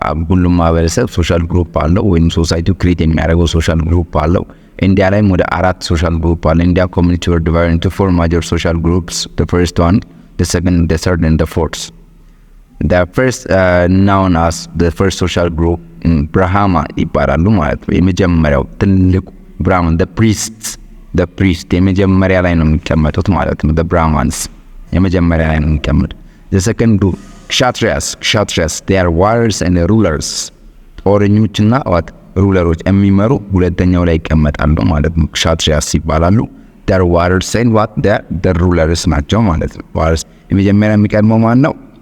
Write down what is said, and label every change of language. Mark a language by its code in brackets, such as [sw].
[am] ሁሉም ማህበረሰብ ሶሻል ግሩፕ አለው ወይም ሶሳይቲው ክሬት የሚያደርገው ሶሻል ግሩፕ አለው። ኢንዲያ ላይም ወደ 4 ሶሻል ግሩፕ አለ። ኢንዲያ ኮሚኒቲ [en] were divided into 4 major social groups. The first one, the second, the third and the fourth. The first known as the first social group [am] ብርሃማ ይባላሉ ማለት ነው። የመጀመሪያው ትልቁ ብርሃማን [en] the priest [am] የመጀመሪያ ላይ ነው የሚቀመጡት ማለት ነው። [en] the Brahmins [am] የመጀመሪያ ላይ ነው የሚቀመጡት። [en] the second group kshatriyas they are warriors and rulers [am] ጦረኞችና ሩለሮች የሚመሩ ሁለተኛው ላይ ይቀመጣሉ ማለት ነው። kshatriyas ይባላሉ። [en] they are warriors and the rulers [am] ናቸው ማለት ነው። warriors የመጀመሪያ የሚቀድመው ማን ነው?